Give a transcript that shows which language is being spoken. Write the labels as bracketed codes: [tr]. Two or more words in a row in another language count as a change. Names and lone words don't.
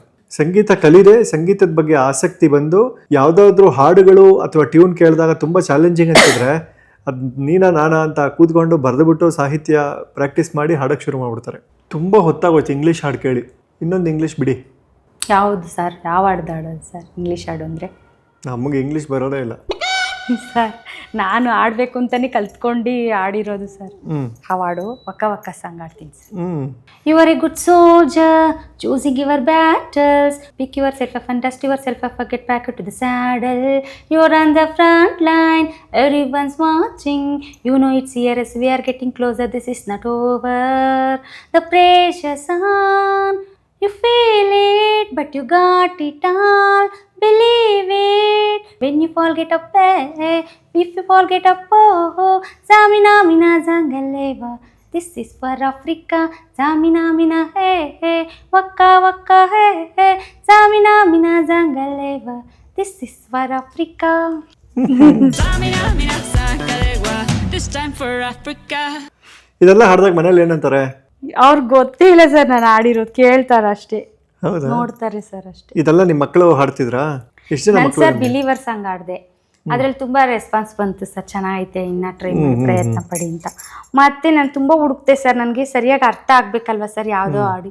[kn] ಸಂಗೀತ ಕಲಿದೆ, ಸಂಗೀತದ ಬಗ್ಗೆ ಆಸಕ್ತಿ ಬಂದು ಯಾವುದಾದ್ರೂ ಹಾಡುಗಳು ಅಥವಾ ಟ್ಯೂನ್ ಕೇಳಿದಾಗ ತುಂಬ ಚಾಲೆಂಜಿಂಗ್ ಅನ್ಸಿದ್ರೆ ಅದು ನಾನಾ ಅಂತ ಕೂತ್ಕೊಂಡು ಬರೆದುಬಿಟ್ಟು ಸಾಹಿತ್ಯ ಪ್ರಾಕ್ಟೀಸ್ ಮಾಡಿ ಹಾಡೋಕ್ಕೆ ಶುರು ಮಾಡಿಬಿಡ್ತಾರೆ. ತುಂಬ ಹೊತ್ತಾಗೋಯ್ತು ಇಂಗ್ಲೀಷ್ ಹಾಡು ಕೇಳಿ. ಇನ್ನೊಂದು ಇಂಗ್ಲೀಷ್ ಬಿಡಿ. ಯಾವುದು ಸರ್? ಯಾವ ಹಾಡು ಹಾಡೋದು ಸರ್? ಇಂಗ್ಲೀಷ್ ಹಾಡು ಅಂದರೆ ನಮಗೆ ಇಂಗ್ಲೀಷ್ ಬರೋದೇ ಇಲ್ಲ ಸರ್. ನಾನು ಆಡಬೇಕು ಅಂತಲೇ ಕಲ್ತ್ಕೊಂಡು ಆಡಿರೋದು ಸರ್. ಹಾಡು ವಕ್ಕ ವಕ್ಕ ಸಾಂಗ್ ಆಡ್ತೀನಿ ಸರ್. [en] You are a good soldier choosing your battles, pick your self up and dust your self up, get back to the saddle, You are on the front line, every one's watching, you know it's here as we are getting closer, this is not over, the pressure's on, you feel it but you got it all, believe it, when you fall get up, if you fall get up, oh zamina mina zangaleva, this is for Africa, zamina mina hey hey, waka waka hey hey, zamina mina zangaleva, this is for Africa. Zamina mina zangaleva, this time for Africa. [kn] ಇದೆಲ್ಲ ಹಾಡ್ದಾಗ ಮನೇಲಿ ಏನಂತಾರೆ? ಅವ್ರಿಗೆ ಗೊತ್ತೇ ಇಲ್ಲ ಸರ್, ನಾನು ಆಡಿರೋದು ಕೇಳ್ತಾರ ಅಷ್ಟೇ, ಹೌದಾ? ನೋಡ್ತಾರೆ ಸರ್ ಅಷ್ಟೇ. ಇದೆಲ್ಲ ನಿಮ್ಮ ಮಕ್ಕಳು ಹಾಡ್ತಿದ್ರಾ? ಎಷ್ಟು ಜನ ನಾನು ಮಕ್ಕಳು? ಸರ್ ಬಿಲೀವರ್ ಸಾಂಗ್ ಆಡಿದೆ, ಅದ್ರಲ್ಲಿ ತುಂಬಾ ರೆಸ್ಪಾನ್ಸ್ ಬಂತು ಸರ್, ಚೆನ್ನಾಗೈತೆ, ಇನ್ನ ಟ್ರೈ ಮಾಡಿ ಪ್ರಯತ್ನ ಪಡಿ ಅಂತ. ಮತ್ತೆ ನಾನು ತುಂಬಾ ಹುಡುಕ್ತೆ ಸರ್, ನನಗೆ ಸರಿಯಾಗಿ ಅರ್ಥ ಆಗ್ಬೇಕಲ್ವಾ ಸರ್ ಯಾವುದೋ ಹಾಡಿ.